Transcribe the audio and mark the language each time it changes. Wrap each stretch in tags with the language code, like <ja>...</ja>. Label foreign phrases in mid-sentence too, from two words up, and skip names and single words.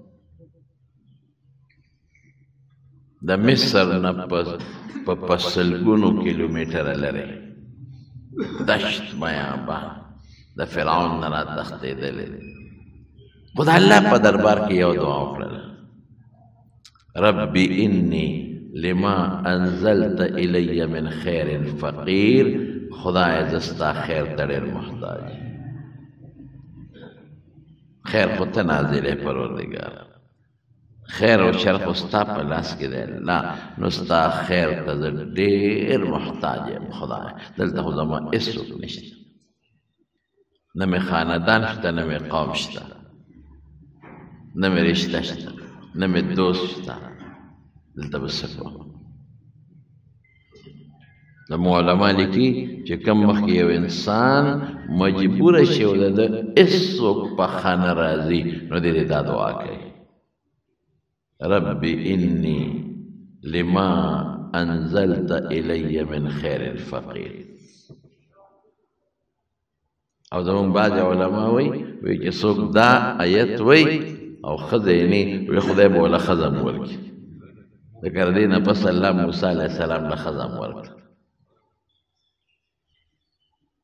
<ps>د مصر نه په سلګونو کیلومتره لرې دشت بیابان د فرعون نه را تښتېدلی دی. خو د الله په دربار کې یو دعا وکړله،</ps> <ar>ربي انی لما انزلت الی من خیر فقیر.</ar> <ps>خدای زه ستا خیر ته ډېر محتاج. خیر خو ته نازلې پروردګار، خیر او شر خو ستا په لاس کې دی الله. نو ستا خیر ته زه ډېر محتاج یم خدای. دلته خو زما هېڅوک نشته، نه مې خاندان شته، نه مې قوم شته، نه مې رشته شته، نه مې دوست شته. دلته به څه کوم؟ زموږ علما لیکي چې کوم مخکې یو انسان مجبوره شي او د ده هېڅوک په ښه نه راځي، نو دی دا دعا کوي،</ps> <ar>ربي انی لما انزلت الی من خیر فقیر.</ar> <ps>او زمونږ بعضې علما وایي چې څوک دا آیت وایي او ښځه یې نه وي، خدای به وله ښځه هم ورکړي. ځکه د دې نه پس الله موسی</ps> <ar>علیه السلام</ar> <ps>له ښځه هم ورکړه.</ps>